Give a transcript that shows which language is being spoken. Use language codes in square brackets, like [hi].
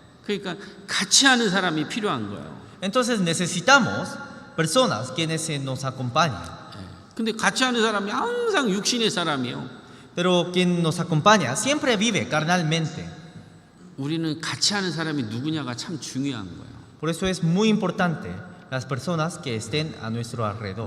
[ko] 그러니까 같이 하는 사람이 필요한 거예요. [es] Entonces necesitamos personas quienes nos acompañen. [ko] 근데 같이 하는 사람이 항상 육신의 사람이에요. [es] Pero quien nos acompaña siempre vive carnalmente. [ko] 우리는 같이 하는 사람이 누구냐가 참 중요한 거예요. [es] Por eso es muy importante las personas que estén a nuestro alrededor.